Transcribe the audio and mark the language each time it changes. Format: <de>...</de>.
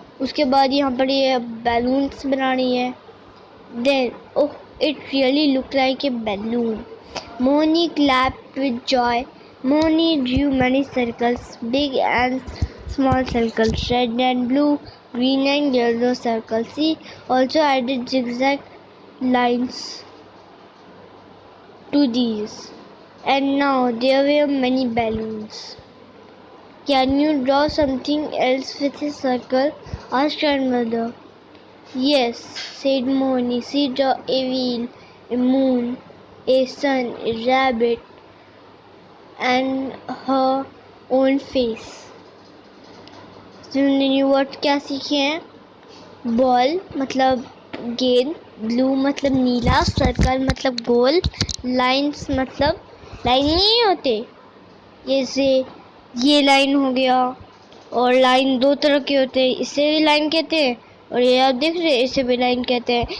<ur>اس کے بعد یہاں پر یہ بیلونس بنانی ہے.</ur> <en>Then, oh, it really looked like a balloon. Moni clapped with joy. Moni drew many circles, big and small circles, red and blue, green and yellow circles. She also added zigzag lines to these. And now there were many balloons. Can you draw something else with a circle? asked grandmother. Yes, said Moni. She drew a wheel, a moon, a sun, a rabbit, and her own face.</en> <ur>تم نے word کیا سیکھے ہیں؟ بال مطلب گیند، بلو مطلب نیلا، circle مطلب گول، لائنس مطلب لائن نہیں ہوتے جیسے یہ لائن ہو گیا، اور لائن دو طرح کے ہوتے ہیں، اسے بھی لائن کہتے ہیں اور یہ آپ دیکھ رہے ہیں اسے بھی لائن کہتے ہیں.</ur>